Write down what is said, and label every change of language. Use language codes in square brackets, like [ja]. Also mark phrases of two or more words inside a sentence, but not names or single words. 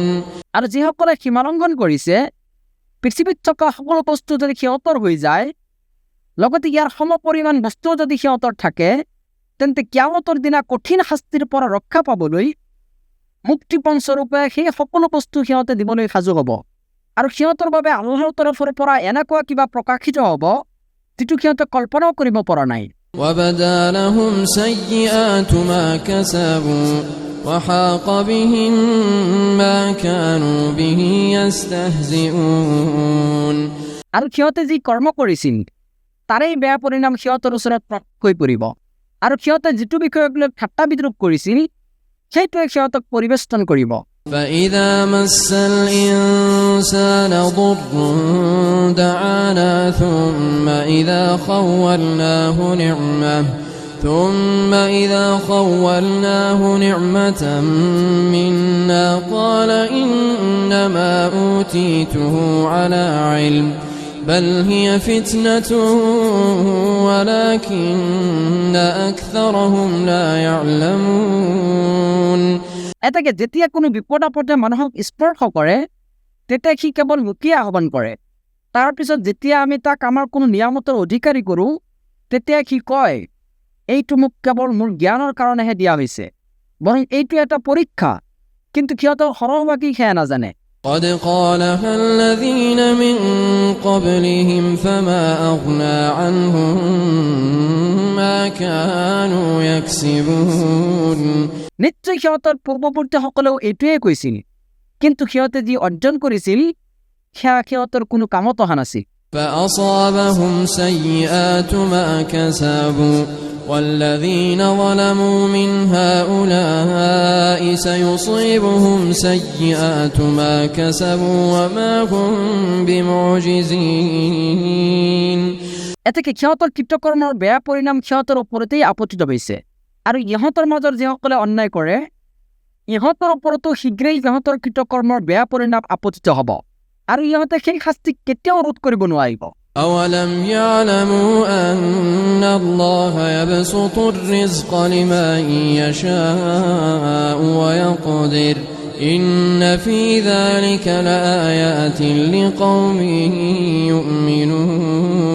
[as] আৰু যিসকলে সীমালংঘন কৰিছে পৃথিৱীত থকা সকলো বস্তু যদি সিহঁতৰ হৈ যায়, লগতে ইয়াৰ সমপৰিমাণ বস্তুও যদি সিহঁতৰ থাকে, তেন্তে কিয়ামতৰ দিনা কঠিন শাস্তিৰ পৰা ৰক্ষা পাবলৈ মুক্তিপণ স্বৰূপে সেই সকলো বস্তু সিহঁতে দিবলৈ সাজু হ'ব আৰু সিহঁতৰ বাবে আল্লাহৰ তৰফৰ পৰা এনেকুৱা কিবা প্ৰকাশিত হ'ব যিটো সিহঁতে কল্পনাও কৰিব পৰা নাই [ar] وبدا لهم سيئات ما كسبوا وحاق بهم ما كانوا به يستهزئون [as] আৰু সিহঁতে যি কৰ্ম কৰিছিল তাৰেই বেয়া পৰিণাম সিহঁতৰ ওচৰত প্ৰকাশ পৰিব আৰু সিহঁতে যিটো বিষয়ক লৈ ঠাট্টা বিদ্ৰূপ কৰিছিল সেইটোৱে সিহঁতক পৰিবেষ্টন কৰিব [ar] فإذا مس الإنسان ضر دعانا ثم إذا خولناه نعمة منا قال إنما أوتيته على علم بل هي فتنة ولكن أكثرهم لا يعلمون [as] এটাকে যেতিয়া কোনো বিপদ আপদে মানুহক স্পৰ্শ কৰে তেতিয়া সি কেৱল মুখেই আহ্বান কৰে তাৰপিছত যেতিয়া আমি তাক আমাৰ কোনো নিয়ামতৰ অধিকাৰী কৰোঁ তেতিয়া সি কয় এইটো মোক কেৱল মোৰ জ্ঞানৰ কাৰণেহে দিয়া হৈছে বৰং এইটো এটা পৰীক্ষা কিন্তু সিহঁতৰ সৰহভাগী সেয়া নাজানে [ar] قد قالها الذين من قبلهم فما أغنى عنهم ما كانوا يكسبون [as] নিশ্চয় সিহঁতৰ পূৰ্বৱৰ্তীসকলেও এইটোৱে কৈছিল কিন্তু সিহঁতে যি অৰ্জন কৰিছিল সেয়া সিহঁতৰ কোনো কামত অহা নাছিল [ar] فأصابهم سيئات ما كسبوا والذين ظلموا من هؤلاء سيصيبهم سيئات ما كسبوا وما هم بمعجزين [as] এতেকে সিহঁতৰ কৃতকৰ্মৰ বেয়া পৰিণাম সিহঁতৰ ওপৰতেই আপতিত হৈছে আৰু ইহঁতৰ মাজৰ যিসকলে অন্যায় কৰে ইহঁতৰ ওপৰতো শীঘ্ৰেই ইহঁতৰ কৃতকৰ্মৰ বেয়া পৰিণাম আপতিত হ'ব আৰু ইহঁতে সেই শাস্তি কেতিয়াও ৰোধ কৰিব নোৱাৰিব [ar] أولم يعلموا أن الله يبسط الرزق لمن يشاء ويقدر إن في ذلك لآيات لقوم يؤمنون